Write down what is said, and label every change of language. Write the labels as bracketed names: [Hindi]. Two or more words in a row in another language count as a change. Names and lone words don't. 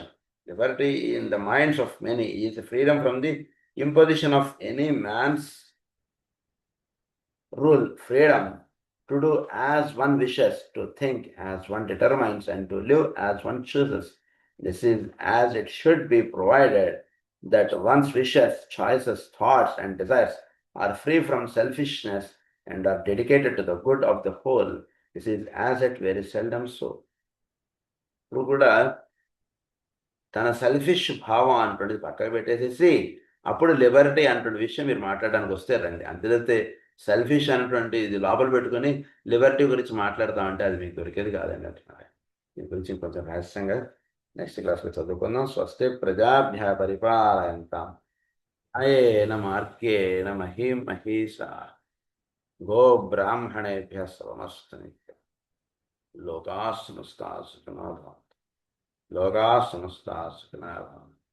[English] Liberty in the minds of many is freedom from the imposition of any man's rule, freedom to do as one wishes, to think as one determines, and to live as one chooses. This is as it should be, provided that one's wishes, choices, thoughts, and desires are free from selfishness and are dedicated to the good of the whole. This is as it very seldom so. [Telugu] ఇప్పుడు కూడా తన సెల్ఫిష్ భావం అంటుండేది పక్కకు పెట్టేసేసి అప్పుడు లిబర్టీ అంటున్న విషయం మీరు మాట్లాడడానికి వస్తే రండి. అంతేదైతే సెల్ఫిష్ అనేటువంటి ఇది లోపల పెట్టుకొని లిబర్టీ గురించి మాట్లాడతామంటే అది మీకు దొరికేది కాదండి అంటున్నారు. దీని గురించి ఇంకొంచెం రహస్యంగా నెక్స్ట్ క్లాస్లో చదువుకుందాం. [Sanskrit] స్వస్తి ప్రజాభ్య పరిపాలయంతాం న్యాయేన మార్గేణ మహీం మహీషా గో బ్రాహ్మణేభ్య సమస్తు నిత్యం లోకాః సమస్తాః సుఖినో భవంతు. లోకాః సమస్తాః సుఖినో భవంతు.